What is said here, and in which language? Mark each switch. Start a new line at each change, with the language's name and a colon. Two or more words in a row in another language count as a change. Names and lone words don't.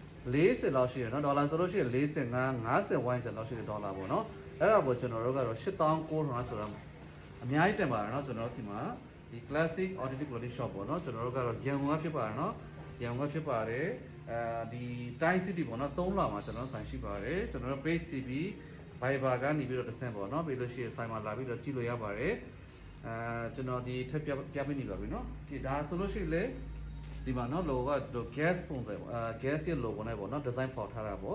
Burmese: 40 လောက်ရှိတယ်နော်ဒေါ်လာဆိုလို့ရှိရင်45 50ဝိုင်းစလောက်ရှိတဲ့ဒေါ်လာပေါ့နော်အဲ့ဒါပေါ့ကျွန်တော်တို့ကတော့8900ဆိုတာအများကြီးတင်ပါတယ်နော်ကျွန် တော်တို့စီမှာဒီ
English: classic authentic quality shop
Burmese: ပေါ့နော်ကျွန်တော်တို့ကတော့ရန်ကုန်ကဖြစ်ပါတယ်နော်ရန်ကုန်ကဖြစ်ပါတယ်ဒီတိုင်း city ပေါ့နော်3လမှာကျွန်တော်ဆိုင်ရှိပါတယ်ကျွန်တော်တို့ page CB Viber ကနေပြီးတော့တစ်ဆင့်ပေါ့နော်ပြီးလို့ရှိရင်ဆိုင်မှာလာပြီးတော့ကြည့်လို့ရပါတယ်ကျွန်တော်ဒီထပ်ပြပေးနေပါပြီနော်ဒီဒါဆိုလို့ရှိရင်လေဒီမှာနော် logo က gas ပုံစံgas ရဲ့ logo နဲ့ပေါ့နော် design ပေါ်ထားတာပေါ့